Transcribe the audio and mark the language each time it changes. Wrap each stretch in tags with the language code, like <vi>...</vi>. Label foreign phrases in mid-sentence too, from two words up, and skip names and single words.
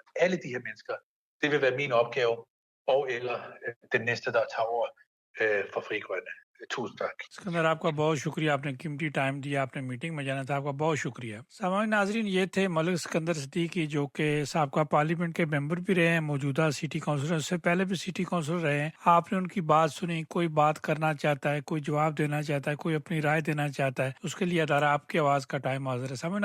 <da>Alle de her mennesker, det vil være min opgave, og eller den næste, der tager over for Frie Grønne. Tusind tak.</da> <ur>اسکندر آپ کا بہت شکریہ، آپ نے قیمتی ٹائم دیا، آپ نے میٹنگ میں جانا تھا، آپ کا بہت شکریہ۔ سامعین ناظرین، یہ تھے ملک اسکندر صدیقی، جو کہ سابقہ پارلیمنٹ کے ممبر بھی رہے ہیں، موجودہ سٹی کونسلر، اس سے پہلے بھی سٹی کونسلر رہے ہیں۔ آپ نے ان کی بات سنی، کوئی بات کرنا چاہتا ہے، کوئی جواب دینا چاہتا ہے، کوئی اپنی رائے دینا چاہتا ہے، اس کے لیے ادارہ آپ کی آواز کا ٹائم حاضر ہے۔</ur>